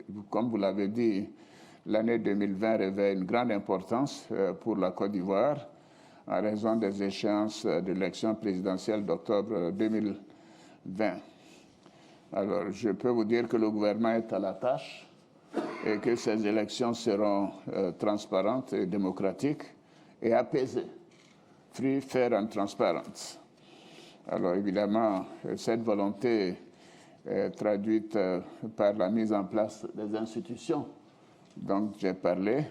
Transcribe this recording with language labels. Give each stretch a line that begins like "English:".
French: Comme vous l'avez dit, l'année 2020 revêt une grande importance pour la Côte d'Ivoire en raison des échéances de l'élection présidentielle d'octobre 2020. Alors, je peux vous dire que le gouvernement est à la tâche et que ces élections seront transparentes et démocratiques et apaisées.
English: Free, fair and transparent.
French: Alors, évidemment, cette volonté est traduite par la mise en place des institutions dont j'ai parlé.